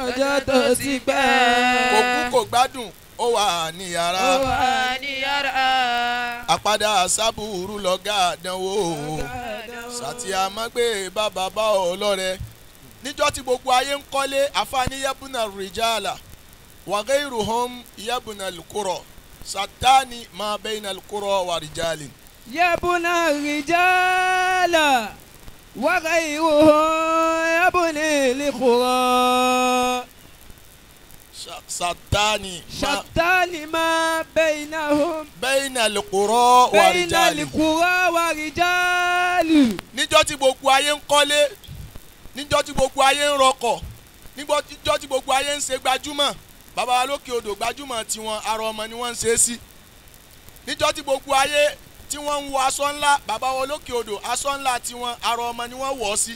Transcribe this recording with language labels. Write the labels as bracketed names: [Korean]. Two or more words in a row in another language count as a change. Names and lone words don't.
[Yoruba] ọjọ́ tó ti pẹ́. kò kú kò gbádùn ó wà ní yàrá. ó wà ní yàrá. àpadà sábúrú lọ́gà àdánwò. sàtìyàmọ́gbé bàbá bá ọlọ́rẹ̀. níjọ́ tí gbogbo ayé ń kọ́lé [Arabic] àfààní يبني الرجال وغيرهم يبني القرى شتان ما بين القرى والرجال. يبني الرجال. وغيره يبني لقرى شتان ما بينهم بين القرى ورجال. [Yoruba] níjọ́ tí gbogbo ayé ń kọ́lé níjọ́ tí gbogbo ayé ń rọkọ̀ níjọ́ tí gbogbo ayé ń ṣe gbajúmọ̀ bàbá wa lókè odò gbajúmọ̀ tiwọn ara ọmọ ni wọ́n ń ṣe é sí. níjọ́ tí gbogbo ayé tí wọ́n ń wọ aṣọ ńlá bàbá wọn lókè odò aṣọ ńlá tiwọn ara ọmọ ni wọ́n wọ̀ ọ́ sí.